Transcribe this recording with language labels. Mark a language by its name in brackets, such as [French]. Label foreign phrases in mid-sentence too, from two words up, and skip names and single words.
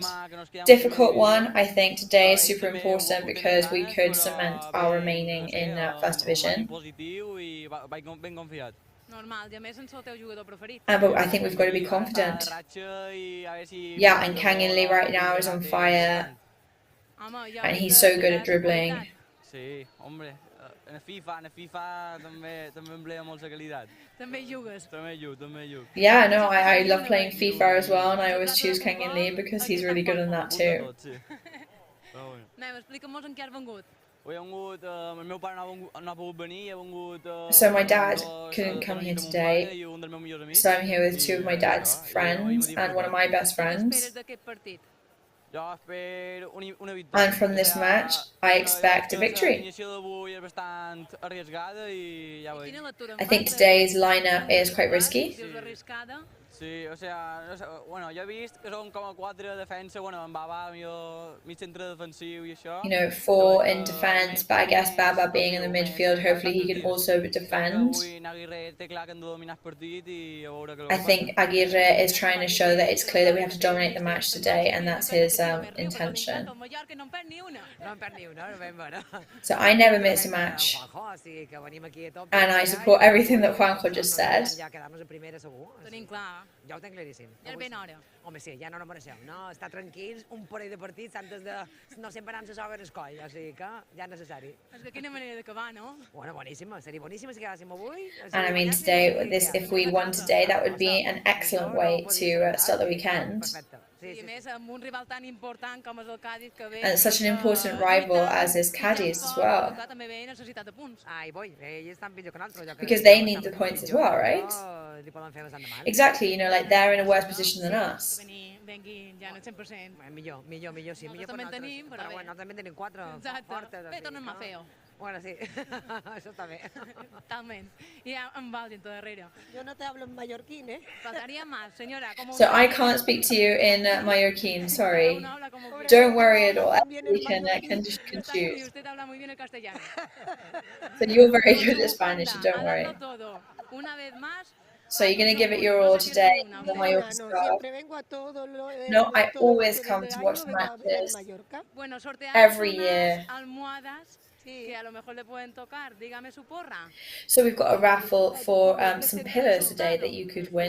[English] Difficult one, I think today is super important because we could cement our remaining in First Division. But I think we've got to be confident. Yeah, and Kangin Lee right now is on fire. And he's so good at dribbling. [Catalan] En FIFA també emplea molta qualitat. També jugues. [English] Yeah, no, I love playing FIFA as well, and I always choose Kangin Lee because he's really good on that too. [Catalan] Explica'm en què has vengut. El meu pare no ha pogut venir, he vengut... [English] So my dad couldn't come here today, so I'm here with two of my dad's friends and one of my best friends. And from this match, I expect a victory. I think today's lineup is quite risky. [Catalan] Sí, [Spanish] o sea, [Catalan] bueno, jo he vist que són com a 4 defensa, bueno, en Baba, mig centre defensiu i això. [English] You know, 4 in defense, but I guess Baba being in the midfield, hopefully he can also defend. I think Aguirre is trying to show that it's clear that we have to dominate the match today, and that's his intention. So I never miss a match, and I support everything that Juanjo just said. [Catalan] Ja ho tenc claríssim. Ja és ben hora. Home, sí, ja no mereixeu. No, estar tranquils, un parell de partits antes de... No sempre anem a saber el coll, o sigui que ja és necessari. És que quina manera d'acabar, no? Bueno, boníssima, seria boníssima si quedàssim avui. [English] And I mean, today, if we won today, that would be an excellent way to start the weekend. [Catalan] I a més, amb un rival tan important com és el Cádiz, que ve... [English] And it's such an important rival as is Cádiz as well. [Catalan] També ve necessitat de punts. Ai, boi, ells estan pitjor que nosaltres. [English] Because they need the points as well, right? Exactly, you know, like they're in a worse position than us. [Catalan] Venguin ja en el 100%. Millor, sí, millor per nosaltres. Però bueno, nosaltres també tenim 4 fortes. Bé, tornem a fer-ho. Bueno, sí, això està bé. Totalment. I en Valdi, tot darrere. [Spanish] Yo no te hablo en mallorquín, ¿eh? Faltaría más, señora. [English] So I can't speak to you in Mallorquín, sorry. Don't worry at all, we can choose. [Spanish] Usted habla muy bien el castellano. [English] So you're very good at Spanish, so don't worry. [Spanish] Una vez más. [English] So you're going to give it your all today in the Mallorca squad? No, I always come to watch the matches every year. So we've got a raffle for some pillows today that you could win.